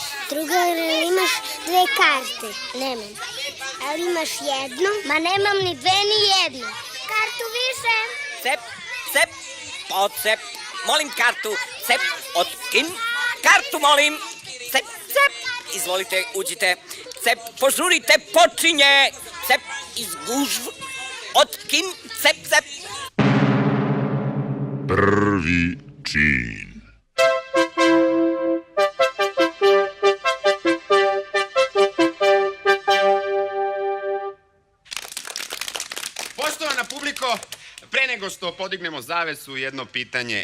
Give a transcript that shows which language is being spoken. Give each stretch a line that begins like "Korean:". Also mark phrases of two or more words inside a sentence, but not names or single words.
Serbian: Drugar, imaš dve karte? Nemam. Ali imaš jednu? Ma nemam ni dve ni jednu. Kartu više? Cep, cep, ocep. Molim kartu. Cep, otkin. Kartu molim. Cep, cep. Izvolite, uđite. Cep, požurite, počinje. Cep, izgužv. Otkin, cep, cep. Prvi čin. Poštovana publiko, pre nego što podignemo zavesu, jedno pitanje.